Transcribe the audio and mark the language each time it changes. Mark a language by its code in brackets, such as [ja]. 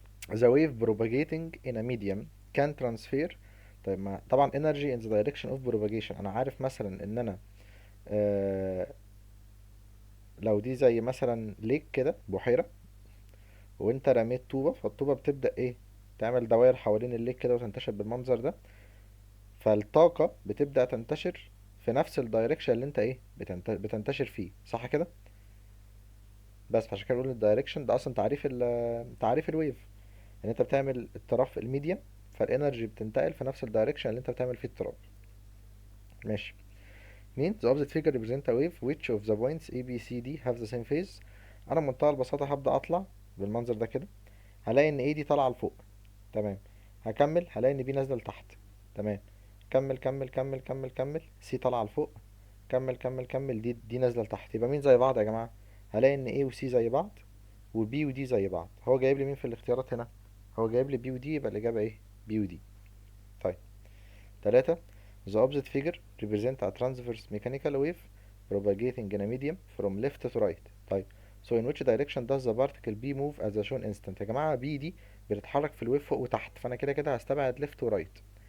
[en] The wave propagating in a medium can transfer. [ar] طيب ما طبعا energy in the direction of propagation، انا عارف مثلا ان انا آه لو دي زي مثلا ليك كده بحيره، وانت رميت طوبة، فالطوبة بتبدأ ايه، تعمل دوائر حوالين الليك كده وتنتشر بالمنظر ده. فالطاقة بتبدأ تنتشر في نفس الدايركشن اللي انت ايه بتنتشر فيه، صح كده؟ بس عشان كده بقول الدايركشن ده اصلا تعريف الويف، ان انت بتعمل اضطراب في الميديا، فالانرجي بتنتقل في نفس الدايركشن اللي انت بتعمل فيه اضطراب. ماشي. [en] means the opposite figure represent a wave which of the points A B C D have the same phase. [ar] انا بمنتهى البساطة هبدأ اطلع بالمنظر ده كده، هلاقي ان A دي طالعة لفوق. تمام. هكمل هلاقي ان بي نازله لتحت. تمام. كمل كمل كمل كمل كمل، سي طالعه لفوق. كمل كمل كمل، دي نازله لتحت. يبقى مين زي بعض يا جماعه؟ هلاقي ان ايه وسي زي بعض، وبي ودي زي بعض. هو جايب لي مين في الاختيارات هنا؟ هو جايب لي بي ودي، يبقى الاجابه ايه؟ بي ودي. طيب. 3. [en] The opposite figure represent a transverse mechanical wave propagating in a medium from left to right. [ar] طيب. So in which direction does the particle B move as a shown instant؟ يا جماعة B دي بتتحرك في الويف فوق وتحت، فأنا كده كده هستبعد left و right.